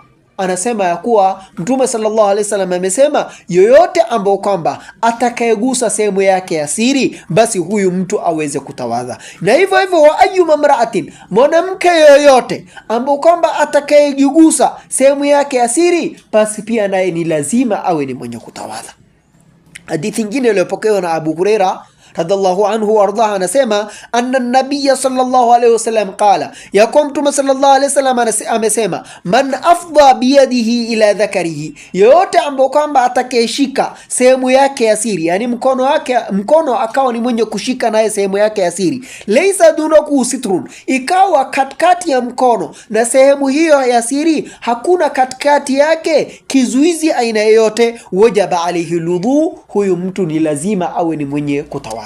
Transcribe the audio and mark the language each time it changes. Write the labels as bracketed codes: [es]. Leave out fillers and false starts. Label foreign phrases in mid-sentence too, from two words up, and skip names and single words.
[sw] Anasema ya kuwa Mtume [ar] صلى الله عليه وسلم [sw] amesema yoyote ambao kwamba atakayegusa sehemu yake ya siri, basi huyu mtu aweze kutawadha. Na hivyo hivyo [ar] وأيما امرأة, [sw] mwanamke yoyote ambao kwamba atakayegusa sehemu yake ya siri, basi pia naye ni lazima awe ni mwenye kutawadha. Hadithi nyingine iliyopokewa na Abu Huraira [ar] رضي الله عنه وأرضاه [sw] anasema [ar] أن النبي صلى الله عليه وسلم قال, [sw] ya kwa Mtume [ar] صلى الله عليه وسلم [sw] amesema [ar] من أفضى بيده إلى ذكره, [sw] yote ambao kwamba atakayeshika sehemu yake ya siri, yani mkono akawa ni mwenye kushika naye sehemu yake ya siri, [ar] ليس دونه ستر, [sw] ikawa katikati ya mkono na sehemu hiyo ya siri hakuna katikati yake kizuizi aina yoyote, [ar] وجب عليه الوضوء, [sw] huyu mtu ni lazima awe ni mwenye kutawadha.